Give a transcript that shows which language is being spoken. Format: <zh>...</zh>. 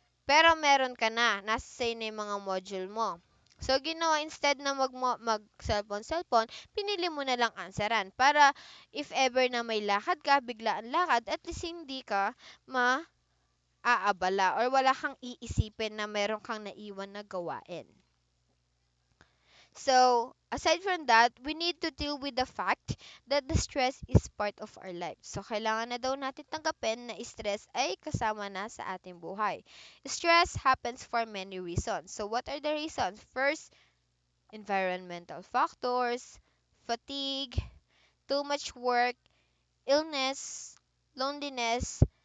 <tl>Pero meron ka na, nasa sa'yo na yung mga module mo. So, ginawa instead na mag-cellphone, pinili mo na lang answeran para if ever na may lakad ka, biglaan lakad, at least hindi ka maaabala or wala kang iisipin na meron kang naiwan na gawain.</tl> <en>So, aside from that, we need to deal with the fact that the stress is part of our life.</en> <tl>So, kailangan na daw natin tanggapin na stress ay kasama na sa ating buhay.</tl> <en>Stress happens for many reasons. So, what are the reasons? First, environmental factors, fatigue, too much work, illness, loneliness.</en>